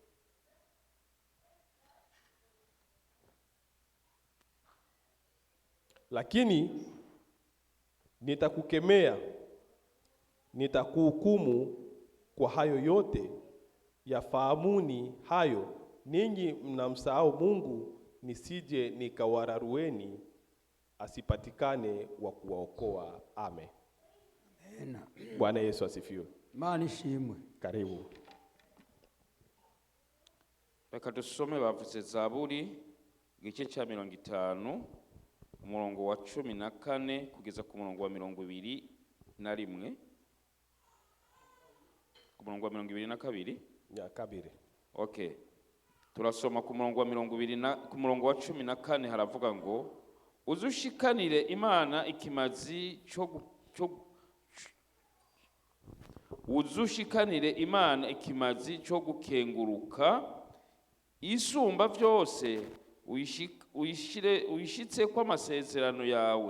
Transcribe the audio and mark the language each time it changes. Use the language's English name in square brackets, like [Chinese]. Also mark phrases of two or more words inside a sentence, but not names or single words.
[Swahili] Lakini nitakukemea, nitakuhukumu kwa hayo yote. Yafahamuni hayo ninyi mnamsahau Mungu, nisije nikawararueni, asipatikane wa kuwaokoa. Amen. Amen. Bwana Yesu asifiwe. [Kinyarwanda] Imana ishimwe. Karibu. Reka dusome bavuze Zaburi igice cya 50 umurongo wa 14 kugeza ku murongo wa 21. Ku murongo wa 22 ya kabiri. Okay. Turasoma ku murongo wa 20 ku murongo wa 14 haravuga ngo, uzushikanire Imana ikimazi uzushikanire Imana ikimazi cyo gukenguruka, isumba byose uyishitse kwa amasezerano yawe.